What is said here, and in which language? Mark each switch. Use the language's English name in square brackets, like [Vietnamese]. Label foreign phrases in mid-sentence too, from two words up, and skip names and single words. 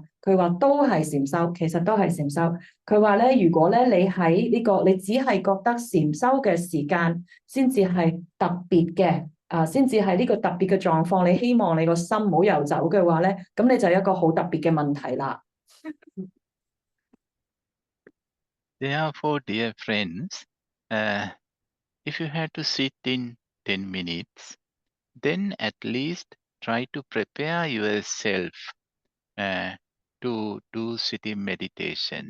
[Cantonese] 佢話都係禪修，其實都係禪修。佢話咧，如果咧你喺呢個你只係覺得禪修嘅時間先至係特別嘅先至係呢個特別嘅狀況，你希望你個心唔好游走嘅話咧，咁你就有一個好特別嘅問題啦。 [English] Therefore, dear friends, if you had to sit in 10 minutes, then at least try to prepare yourself to do sitting meditation.